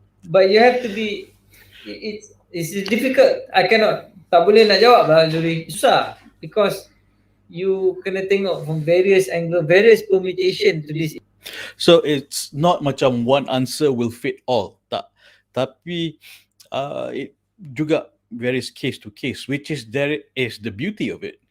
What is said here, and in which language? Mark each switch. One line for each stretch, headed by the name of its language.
English: But you have to be, it's difficult. I cannot,
Malay: tak boleh nak jawab lah Zuri. Susah.
English: Because you
Malay: kena tengok
English: from various angle, various permutation to this. So it's not
Malay: macam
English: one answer will fit all.
Malay: Tak. Tapi
English: it
Malay: juga
English: varies case to case, which is there is the beauty of it.